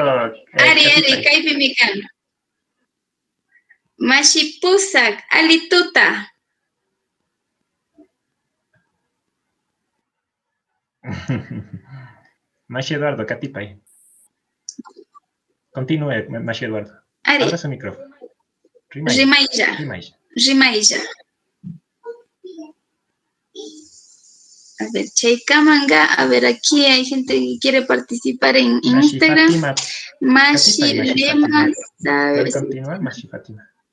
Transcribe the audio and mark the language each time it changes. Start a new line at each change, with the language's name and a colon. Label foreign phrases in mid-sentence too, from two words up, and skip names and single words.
Quechua: Ari, Kaipimikan. Mashi Pusak. Alituta. Mashi Eduardo, Katipay.
Spanish: Continúe, Mashi Eduardo.
Quechua: Ari.
Spanish: Abra su micrófono.
Quechua: Rimailla.
Spanish: A ver,
Quechua: Chaikamanga.
Spanish: A ver, aquí hay gente que quiere participar en Instagram. Fátima.
Quechua: Mashi Lema.
Spanish: ¿Puede continuar, Mashi Fátima?